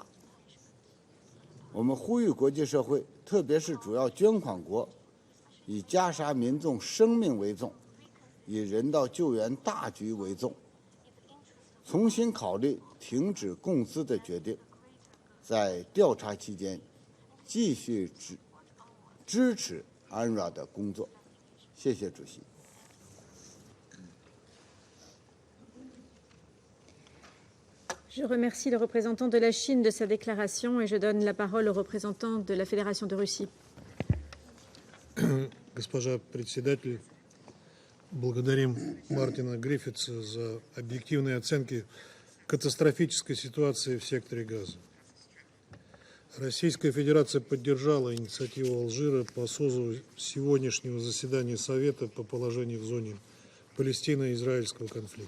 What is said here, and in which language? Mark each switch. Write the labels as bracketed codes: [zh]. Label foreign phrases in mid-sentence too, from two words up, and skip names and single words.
[zh] 我们呼吁国际社会，特别是主要捐款国，以加沙民众生命为重，以人道救援大局为重，重新考虑停止供资的决定，在调查期间继续支持UNRWA的工作。谢谢主席。 [fr] Je remercie le représentant de la Chine de sa déclaration et je donne la parole au représentant de la Fédération de Russie. [ru] Госпожа председатель, благодарим Мартина Гриффитса за объективные оценки катастрофической ситуации в секторе Газа. Российская Федерация поддержала инициативу Алжира по созыву сегодняшнего заседания Совета по положению в зоне Палестино-израильского конфликта.